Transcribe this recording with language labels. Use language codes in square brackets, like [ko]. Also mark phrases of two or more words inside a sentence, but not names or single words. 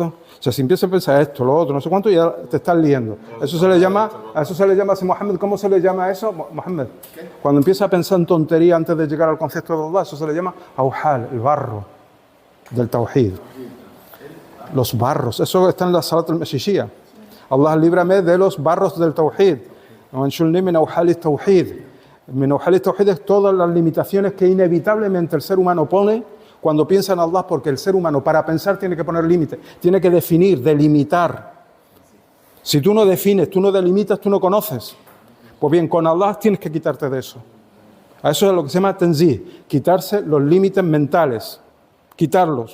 [es] O sea, si empiezas a pensar esto, lo otro, no sé cuánto, ya te estás liando. Eso se le llama, a Mohammed, ¿cómo se le llama a eso? Mohammed. Cuando empiezas a pensar en tontería antes de llegar al concepto de Allah, eso se le llama auhal, el barro del tawhid. Los barros, eso está en la Salat al-Mashishiyah. Allah, líbrame de los barros del tawhid. [ar] من أوحال التوحيد. من أوحال التوحيد [es] es todas las limitaciones que inevitablemente el ser humano pone cuando piensa en Allah, porque el ser humano para pensar tiene que poner límites, tiene que definir, delimitar. Si tú no defines, tú no delimitas, tú no conoces. Pues bien, con Allah tienes que quitarte de eso. A eso es lo que se llama tanzih, quitarse los límites mentales, quitarlos.